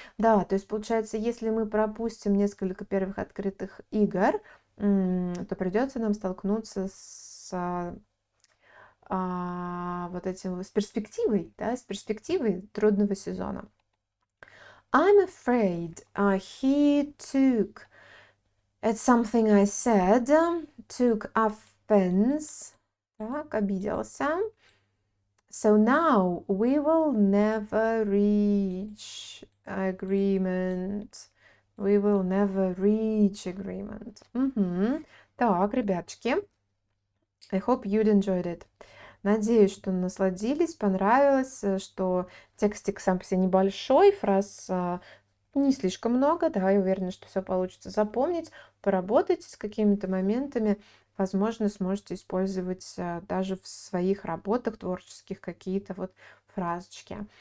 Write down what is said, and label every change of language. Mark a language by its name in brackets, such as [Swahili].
[Russian] Да, то есть получается, если мы пропустим несколько первых открытых игр, то придется нам столкнуться с вот этим, с перспективой, да, с перспективой трудного сезона. [English] I'm afraid he took at something I said, took offense, [Russian] так, обиделся. [English] So now we will never reach agreement. We will never reach agreement. [Russian] Так, ребяточки, [English] I hope you'd enjoyed it. [Russian] Надеюсь, что насладились, понравилось, что текстик сам по себе небольшой, фраз не слишком много, да, я уверена, что все получится запомнить, поработайте с какими-то моментами, возможно, сможете использовать даже в своих работах творческих какие-то вот фразочки.